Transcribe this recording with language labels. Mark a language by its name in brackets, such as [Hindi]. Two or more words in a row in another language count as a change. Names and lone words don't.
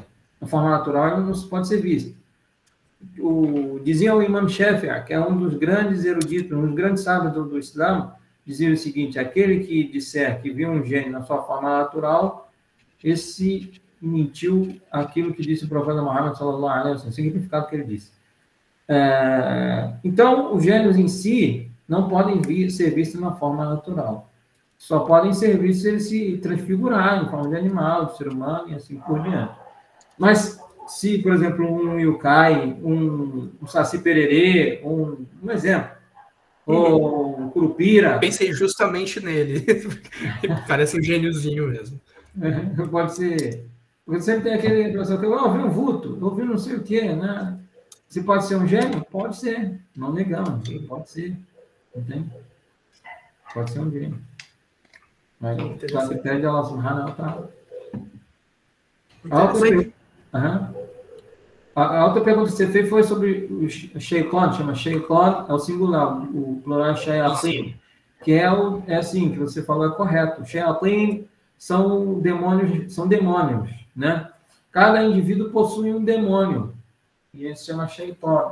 [Portuguese] Na forma natural, ele não pode ser visto. Dizia o Imam Shafi'i, que é um dos grandes eruditos, um dos grandes sábios do Islã, dizia o seguinte: aquele que disser que viu um gênio na sua forma natural, esse mentiu aquilo que disse o profeta Muhammad [Arabic] صلى الله عليه وسلم, [Portuguese] o significado que ele disse. Então, os gênios em si não podem ser vistos na forma natural. Só podem ser vistos se eles se transfigurarem em forma de animal, de ser humano e assim por diante. Mas se, por exemplo, um yukai, um saci pererê, um exemplo, ou um curupira... Pensei justamente nele. Parece um gêniozinho mesmo. Pode ser... Porque sempre tem aquele impressão que eu ouvi um vulto, eu ouvi não sei o quê, né? Se pode ser um gênio? Pode ser. Não negamos. Pode ser. Entende? Pode ser um gênio. Mas o critério de Allah [Arabic] سبحانه وتعالى. [Portuguese] A outra pergunta que você fez foi sobre o Sheitan, chama Sheitan, é o singular, o plural é Shayatin, que é assim, que você falou é correto. Shayatin são demônios, né? Cada indivíduo possui um demônio, e esse se chama Sheitan.